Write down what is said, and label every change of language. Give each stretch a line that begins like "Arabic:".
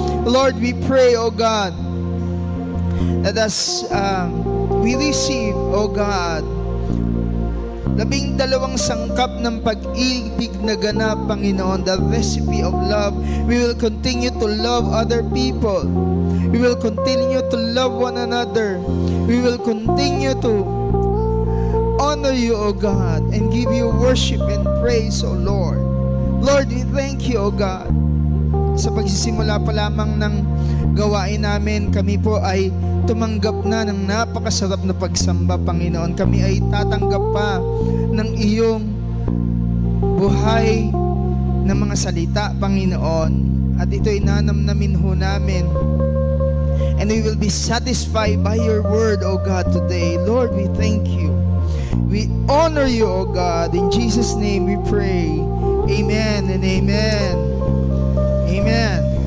English: Lord, we pray, O God, that as we receive, O God, 12
Filipino: sangkap ng pag-ibig na ganap,
English: Panginoon, the recipe of love. We will continue to love other people. We will continue to love one another. We will continue to honor you, O God, and give you worship and praise, O Lord. Lord, we thank you, O God.
Filipino: Sa pagsisimula pa lamang ng gawain namin, kami po ay tumanggap na ng napakasarap na pagsamba, Panginoon. Kami ay tatanggap pa ng iyong buhay na mga salita, Panginoon. At ito'y nanamnamin ho namin.
English: And we will be satisfied by your word, O God, today. Lord, we thank you. We honor you, O God. In Jesus' name we pray. Amen and amen. Amen.